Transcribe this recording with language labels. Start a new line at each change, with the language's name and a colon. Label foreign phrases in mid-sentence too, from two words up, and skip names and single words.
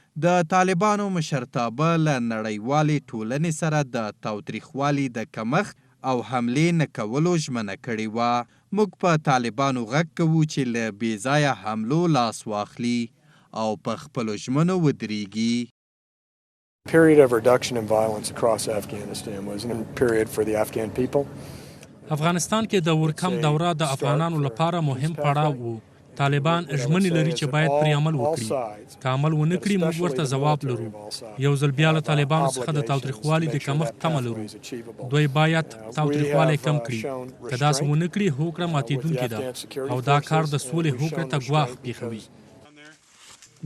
Pashto: د طالبانو مشرتابه له نړیوالې ټولنې سره د تاوتریخوالي د کمښت او حملې نه کولو ژمنه کړې وه. موږ په طالبانو غږ کوو چې له بې ځایه حملو لاس واخلي او په خپلو ژمنو ودرېږي.
English: Period of reduction in violence across Afghanistan was a period for the Afghan people.
Pashto: افغانستان کې د ورکم دوره د افغانانو لپاره مهم پړاو و. طالبان ژمنې لري چې باید پرې عمل وکړي. که عمل ونه کړي موږ ورته ځواب لرو. یو ځل بیا له طالبانو څخه د تاوتریخوالي د کمښت تمه لرو. دوی باید تاوتریخوالی کم کړي. که داسې ونه کړي هوکړه ماتېدونکې ده او دا کار د سولې هوکړې ته ګواښ پېښوي.